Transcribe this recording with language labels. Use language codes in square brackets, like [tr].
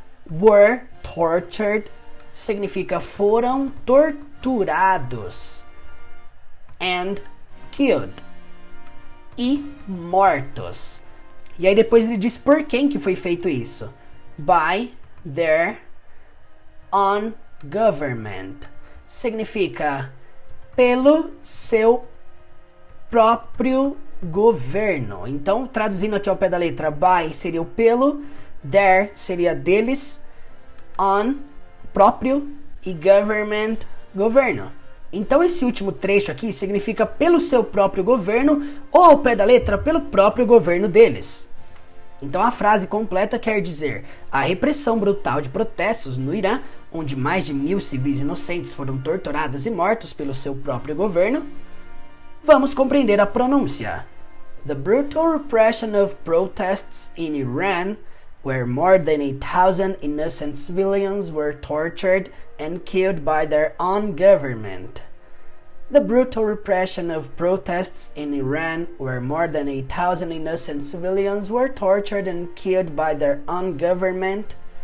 [en] Were tortured [pt] significa foram torturados. [en] And killed, [pt] e mortos. E aí depois ele diz por quem que foi feito isso. [en] By their own government. [pt] Significa pelo seu próprio governo. Então, traduzindo aqui ao pé da letra, by seria o pelo, their seria deles, on, próprio, e government, governo. Então esse último trecho aqui significa pelo seu próprio governo ou ao pé da letra pelo próprio governo deles. Então a frase completa quer dizer: a repressão brutal de protestos no Irã, onde mais de 1.000 civis inocentes foram torturados e mortos pelo seu próprio governo. Vamos compreender a pronúncia. [en] The brutal repression of protests in Iran, where more than 1,000 innocent civilians were tortured and killed by their own government. The brutal repression of protests in Iran, where more than 1,000 innocent civilians were tortured and killed by their own government.